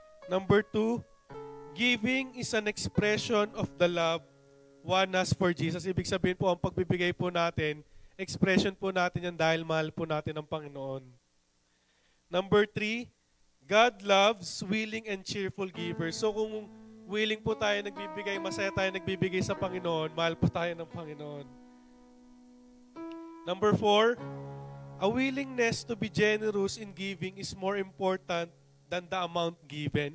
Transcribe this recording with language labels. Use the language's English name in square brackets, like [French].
[English] Number 2, giving is an expression of the love one has for Jesus. [Filipino] Ibig sabihin po, ang pagbibigay po natin, expression po natin yan dahil mahal po natin ang Panginoon. [English] Number 3, God loves willing and cheerful givers. [Filipino] So kung willing po tayo nagbibigay, masaya tayo nagbibigay sa Panginoon, mahal po tayo ng Panginoon. [English] Number 4, a willingness to be generous in giving is more important than the amount given.